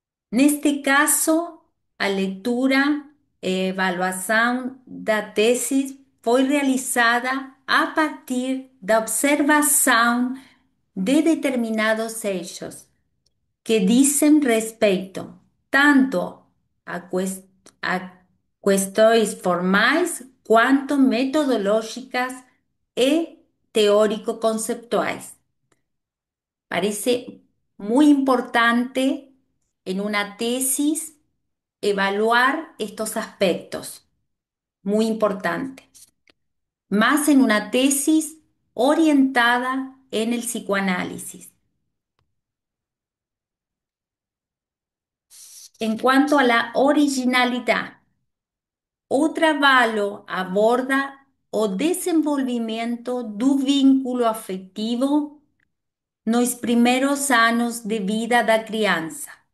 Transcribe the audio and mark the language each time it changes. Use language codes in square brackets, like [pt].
[pt] Neste caso, a leitura e avaliação da tese foi realizada a partir da observação de determinados eixos que dizem respeito tanto a questões formais quanto metodológicas e teórico-conceptuais. [es] Parece muy importante en una tesis evaluar estos aspectos, muy importante, más en una tesis orientada en el psicoanálisis. En cuanto a la originalidad, [pt] o trabalho aborda o desenvolvimento do vínculo afetivo nos primeiros anos de vida da criança,